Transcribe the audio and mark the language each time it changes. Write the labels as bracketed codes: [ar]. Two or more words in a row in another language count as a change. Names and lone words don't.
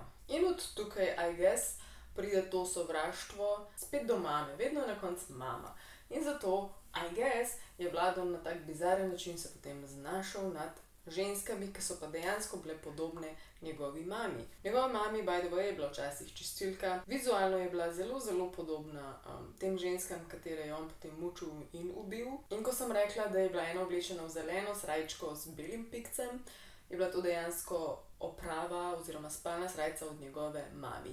[sl] In od tukaj, [en] I guess, [sl] pride to sovraštvo spet do mame, vedno je na koncu mama. In zato, [en] I guess, [sl] je Vlado na tak bizaren način se potem znašel nad ženskami, ki so pa dejansko bile podobne njegovi mami. Njegova mami, [en] by the way, [sl] je bila včasih čistilka, vizualno je bila zelo podobna tem ženskam, katere je on potem mučil in ubil. In ko sem rekla, da je bila ena oblečena v zeleno srajčko z belim pikcem, je bila to dejansko oprava oziroma spalna srajca od njegove mami.